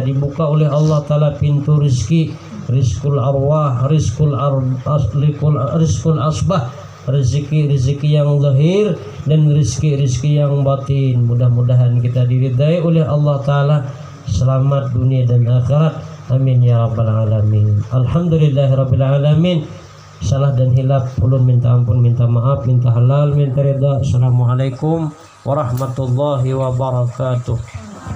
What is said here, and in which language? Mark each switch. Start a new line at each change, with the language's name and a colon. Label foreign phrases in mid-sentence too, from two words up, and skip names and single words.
Indonesian: Dibuka oleh Allah Ta'ala pintu rezeki,
Arabic: رزق الأرواح, رزق الأشباح,
Indonesian: rezeki yang zahir dan rezeki yang batin. Mudah-mudahan kita diridai oleh Allah Ta'ala, selamat dunia dan akhirat.
Arabic: آمين يا رب العالمين. الحمد لله رب العالمين.
Banjar: Salah dan hilaf ulun minta ampun, minta maaf, minta halal, minta ridha.
Arabic: السلام عليكم ورحمة الله وبركاته.